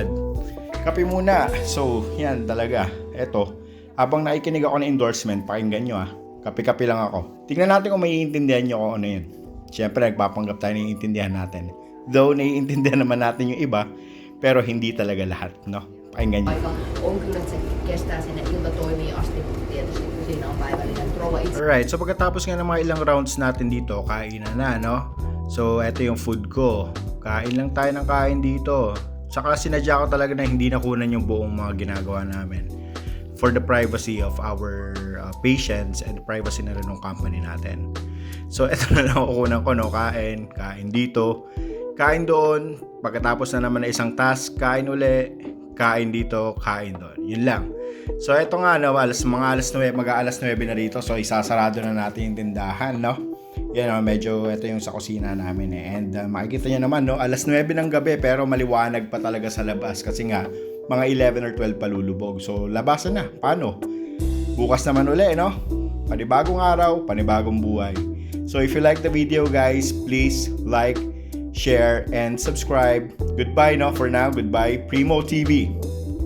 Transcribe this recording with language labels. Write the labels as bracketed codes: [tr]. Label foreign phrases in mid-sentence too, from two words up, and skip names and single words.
[tl] Kape muna. So, yan talaga. Eto. Habang nakikinig ako ng endorsement, pakinggan nyo Kape-kape lang ako. Tingnan natin kung maiintindihan nyo kung ano yun. Siyempre, nagpapanggap tayo naiintindihan natin. Though, naiintindihan naman natin yung iba, pero hindi talaga lahat, no? Pakinggan nyo. [fi] On kyllä, että se kestää sinne iltatoimiin asti, tietysti kun siinä on päivällinen trova itse. [tl] Alright, so pagkatapos nga ng mga ilang rounds natin dito, kain na, no? So, eto yung food ko. Kain lang tayo ng kain dito. Saka sinadya ko talaga na hindi nakunan yung buong mga ginagawa namin. [en] For the privacy of our patients and privacy [tl] na rin ng company natin. So, eto na lang kukunan ko, no? Kain dito, kain doon, pagkatapos na naman na isang task, kain uli, kain dito, kain doon. Yun lang. So, eto nga, no? Alas 9, mag-aalas 9 na rito, so isasarado na natin yung tindahan, no? Yan, medyo ito yung sa kusina namin And makikita nyo naman, no? Alas 9 ng gabi, pero maliwanag pa talaga sa labas kasi nga, mga 11 or 12 palulubog. So, labasan na. Paano? Bukas naman uli, no? Panibagong araw, panibagong buhay. [en] So, if you like the video, guys, please like, share, and subscribe. Goodbye, no? For now, goodbye. Primo TV.